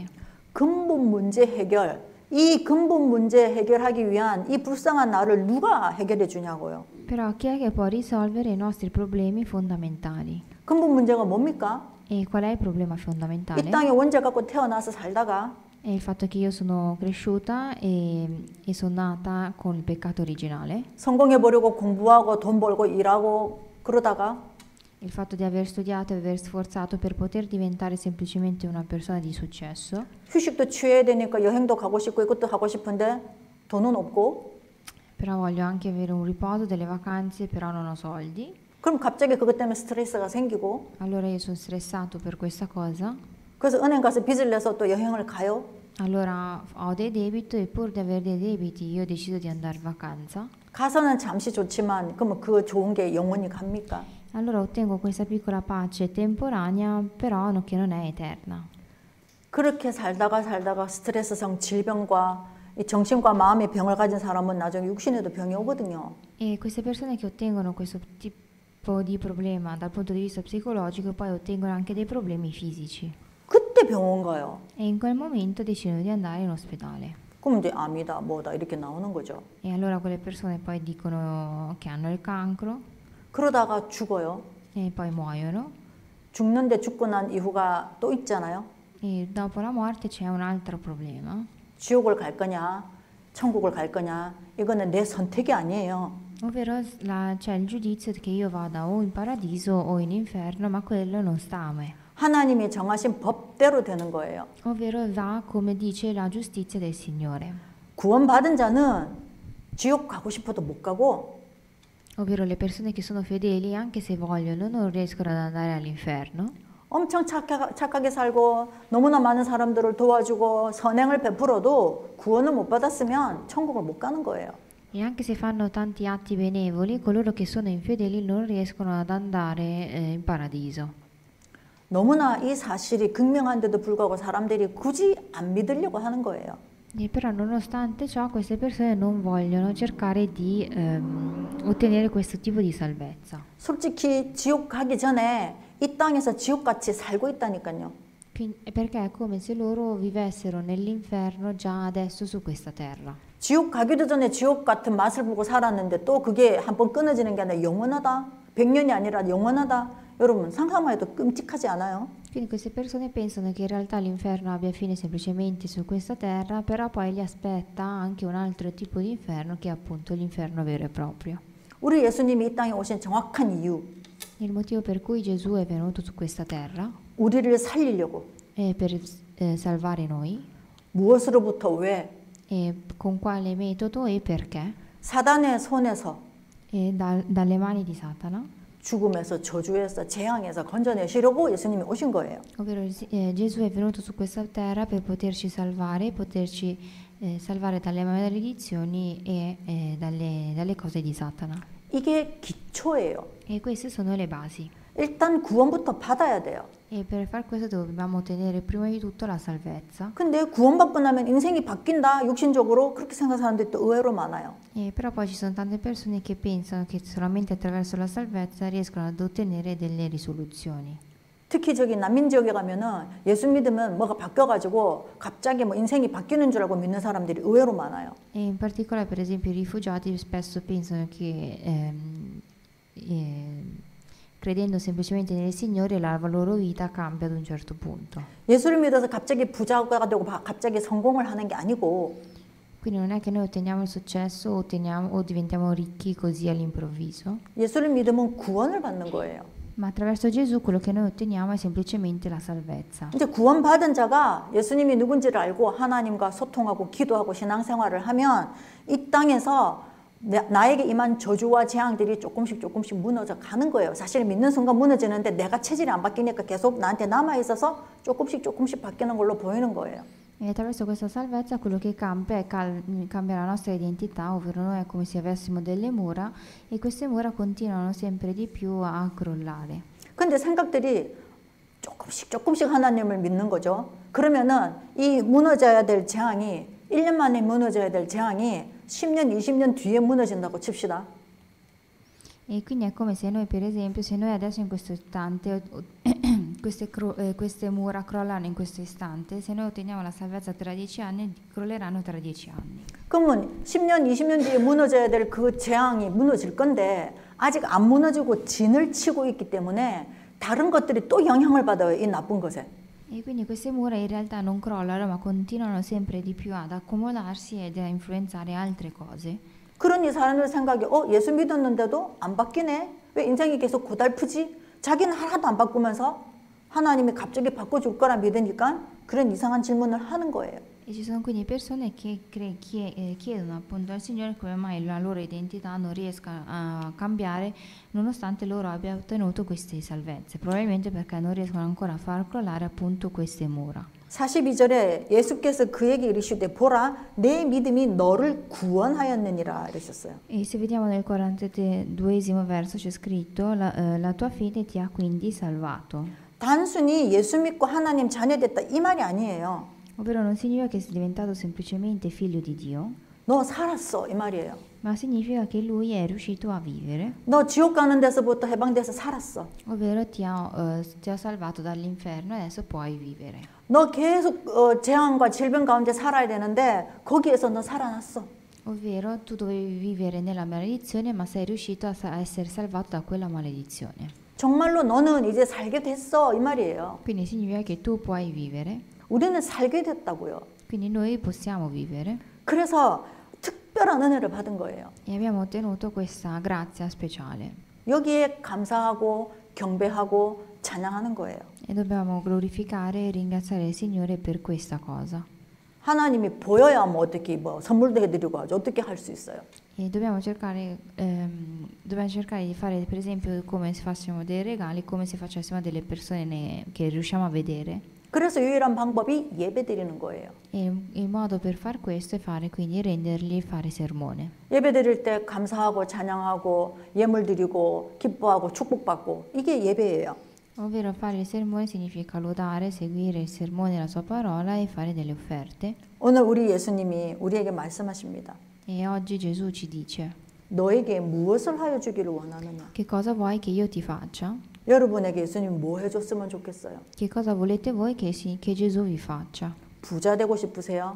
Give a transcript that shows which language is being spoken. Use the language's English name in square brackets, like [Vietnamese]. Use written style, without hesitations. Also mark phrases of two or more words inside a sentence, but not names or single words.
[Korean] 근본 문제 해결, 이 근본 문제 해결하기 위한 이 불쌍한 나를 누가 해결해 주냐고요. [Italian] Però chi è che può risolvere i nostri problemi fondamentali? [Korean] 근본 문제가 뭡니까? [Italian] E qual è il problema [Korean] 이 [Italian] fondamentale? [Korean] 땅에 원죄 갖고 태어나서 살다가 [Italian] È il fatto che io sono cresciuta e sono nata con il peccato originale, [Korean] 성공해 보려고 공부하고 돈 벌고 일하고 그러다가 [Italian] il fatto di aver studiato e aver sforzato per poter diventare semplicemente una persona di successo, [Korean] 휴식도 취해야 되니까 여행도 가고 싶고 이것도 하고 싶은데 돈은 없고 [Italian] però voglio anche avere un riposo, delle vacanze, però non ho soldi. [Korean] 그럼 갑자기 그것 때문에 스트레스가 생기고 [Italian] Allora io sono stressato per questa cosa, [Korean] 그래서 은행 가서 빚을 내서 또 여행을 가요. [Italian] allora ho dei debiti e pur di avere dei debiti io decido di andare in vacanza. [Korean] 가서는 잠시 좋지만 그러면 그 좋은 게 영원히 갑니까? [Italian] Allora ottengo questa piccola pace temporanea, però che non è eterna. [Korean] 그렇게 살다가 스트레스성 질병과 이 정신과 마음의 병을 가진 사람은 나중에 육신에도 병이 오거든요. [Italian] E queste persone che ottengono questo tipo di problema dal punto di vista psicologico poi ottengono anche dei problemi fisici. [Korean] 그때 병원 가요. [Italian] E in quel momento decidono di andare in ospedale. [Korean] 그럼 이제 암이다 뭐다 이렇게 나오는 거죠. [Italian] E allora quelle persone poi dicono che hanno il cancro [Korean] 그러다가 죽어요. [Italian] e poi muoiono. [Korean] 죽는데 죽고 난 이후가 또 있잖아요. [Italian] E dopo la morte c'è un altro problema, [Korean] 지옥을 갈 거냐, 천국을 갈 거냐, 이거는 내 선택이 아니에요. [Italian] ovvero c'è il giudizio che io vada o in paradiso o in inferno, ma quello non sta a me. [Korean] 하나님이 정하신 법대로 되는 거예요. [Italian] Ovvero va come dice la giustizia del Signore. [Korean] 구원받은 자는 지옥 가고 싶어도 못 가고 [Italian] Ovvero le persone che sono fedeli, anche se vogliono, non riescono ad andare all'inferno. [Korean] 엄청 착하게 살고 너무나 많은 사람들을 도와주고 선행을 베풀어도 구원을 못 받았으면 천국을 못 가는 거예요. [Italian] E anche se fanno tanti atti benevoli, coloro che sono infedeli non riescono ad andare in paradiso. [Korean] 너무나 이 사실이 극명한데도 불구하고 사람들이 굳이 안 믿으려고 하는 거예요. [Italian] E però nonostante ciò queste persone non vogliono cercare di ottenere questo tipo di salvezza. [Korean] 솔직히 지옥 가기 전에 이 땅에서 지옥같이 살고 있다니까요. [Italian] Perché è come se loro vivessero nell'inferno già adesso su questa terra. [Korean] 지옥 가기도 전에 지옥 같은 맛을 보고 살았는데 또 그게 한번 끊어지는 게 아니라 영원하다. 100년이 아니라 영원하다. 여러분 상상만 해도 끔찍하지 않아요? [Italian] Quindi queste persone pensano che in realtà l'inferno abbia fine semplicemente su questa terra, però poi li aspetta anche un altro tipo di inferno che è appunto l'inferno vero e proprio. [Korean] 우리 예수님이 이 땅에 오신 정확한 이유, [Italian] Il motivo per cui Gesù è venuto su questa terra [Korean] 우리를 살리려고. [Italian] è per salvare noi. [Korean] 무엇으로부터 왜? [Italian] E con quale metodo e perché? [Korean] 사단의 손에서, [Italian] E dalle mani di Satana, [Korean] 죽음에서, 저주에서, 재앙에서 건져내시려고 예수님이 오신 거예요. [Italian] ovvero Gesù è venuto su questa terra per poterci salvare salvare dalle maledizioni e dalle cose di Satana. [Korean] 이게 기초예요. [Italian] E queste sono le basi. [Korean] 일단 구원부터 받아야 돼요. [Italian] E per far questo dobbiamo ottenere prima di tutto la salvezza. [Korean] 근데 구원받고 나면 인생이 바뀐다, 육신적으로 그렇게 생각하는 사람들이 또 의외로 많아요. [Italian] Però poi ci sono tante persone che pensano che solamente attraverso la salvezza riescono ad ottenere delle risoluzioni. [Korean] 특히 저기 난민 지역에 가면은 예수 믿으면 뭐가 바뀌어가지고 갑자기 뭐 인생이 바뀌는 줄 알고 믿는 사람들이 의외로 많아요. [Italian] E in particolare, per esempio, i rifugiati spesso pensano che credendo semplicemente nel Signore la loro vita cambia ad un certo punto. [Korean] 예수를 믿어서 갑자기 부자가 되고 갑자기 성공을 하는 게 아니고 [Italian] Quindi non è che noi otteniamo il successo o diventiamo ricchi così all'improvviso, [Korean] 예수를 믿으면 구원을 받는 거예요. [Italian] ma attraverso Gesù quello che noi otteniamo è semplicemente la salvezza. [Korean] 이제 구원받은 자가 예수님이 누군지를 알고 하나님과 소통하고 기도하고 신앙생활을 하면 이 땅에서 나에게 임한 저주와 재앙들이 조금씩 무너져 가는 거예요. 사실 믿는 순간 무너지는데 내가 체질이 안 바뀌니까 계속 나한테 남아 있어서 조금씩 바뀌는 걸로 보이는 거예요. [Italian] E attraverso questa salvezza quello che cambia cambia la nostra identità, ovvero noi è come se avessimo delle mura e queste mura continuano sempre di più a crollare. [Korean] 근데 생각들이 조금씩 하나님을 믿는 거죠. 그러면은 이 무너져야 될 재앙이 1년 만에 무너져야 될 재앙이 10년, 20년 뒤에 무너진다고 칩시다. [Italian] E quindi è come se noi, per esempio, se noi adesso in questo istante, queste mura crollano in questo istante, se noi otteniamo la salvezza tra 10 anni, crolleranno tra 10 anni. [Korean] 그러면 10년, 20년 뒤에 무너져야 될 그 재앙이 무너질 건데 아직 안 무너지고 진을 치고 있기 때문에 다른 것들이 또 영향을 받아요, 이 나쁜 것에. [Italian] E quindi queste mura in realtà non crollano, ma continuano sempre di più ad accomodarsi ed a influenzare altre cose. [Korean] 그러니 사람들 생각이 예수 믿었는데도 안 바뀌네? 왜 인생이 계속 고달프지? 자기는 하나도 안 바꾸면서 하나님이 갑자기 바꿔줄 거라 믿으니까 그런 이상한 질문을 하는 거예요. [Italian] E ci sono quindi persone che chiedono appunto al Signore come mai la loro identità non riesca a cambiare nonostante loro abbiano ottenuto queste salvezze, probabilmente perché non riescono ancora a far crollare appunto queste mura. [Korean] 42절에 예수께서 그에게 이르시되 보라 내 믿음이 너를 구원하였느니라 이러셨어요. [Italian] E se vediamo nel 42esimo verso c'è scritto la tua fede ti ha quindi salvato. [Korean] 단순히 예수 믿고 하나님 자녀됐다 이 말이 아니에요. [Italian] Ovvero non significa che sei diventato semplicemente figlio di Dio, [Korean] 너 살았어 이 말이에요. [Italian] ma significa che lui è riuscito a vivere, [Korean] 너 지옥 가는 데서부터 해방돼서 살았어. [Italian] ovvero ti ha salvato dall'inferno e adesso puoi vivere. [Korean] 너 계속 재앙과 질병 가운데 살아야 되는데 거기에서 너 살아났어. [Italian] Ovvero tu dovevi vivere nella maledizione, ma sei riuscito a essere salvato da quella maledizione. [Korean] 정말로 너는 이제 살게 됐어 이 말이에요. [Italian] Quindi significa che tu puoi vivere, [Korean] 우리는 살게 됐다고요. [Italian] quindi noi possiamo vivere [Korean] 그래서 특별한 은혜를 받은 거예요. [Italian] e abbiamo ottenuto questa grazia speciale. [Korean] 여기에 감사하고 경배하고 찬양하는 거예요. [Italian] E dobbiamo glorificare e ringraziare il Signore per questa cosa. [Korean] 하나님이 보여야 뭐 어떻게 뭐 선물도 해드리고 하죠. 어떻게 할 수 있어요? [Italian] E dobbiamo cercare di fare, per esempio, come se facessimo dei regali, come se facessimo delle persone che riusciamo a vedere. [Korean] 그래서 유일한 방법이 예배 드리는 거예요. [Italian] E il modo per far questo è quindi rendergli e fare sermone. [Korean] 예배 드릴 때 감사하고 찬양하고 예물 드리고 기뻐하고 축복받고 이게 예배예요. [Italian] Ovvero fare il sermone significa lodare, seguire il sermone e la sua parola e fare delle offerte. [Korean] 오늘 우리 예수님이 우리에게 말씀하십니다. [Italian] E oggi Gesù ci dice: [Korean] 너에게 무엇을 하여 주기를 원하느냐? [Italian] che cosa vuoi che io ti faccia? [Korean] 여러분에게 예수님 뭐 해줬으면 좋겠어요? [Italian] Che cosa volete voi che Gesù vi faccia? [Korean] 부자 되고 싶으세요?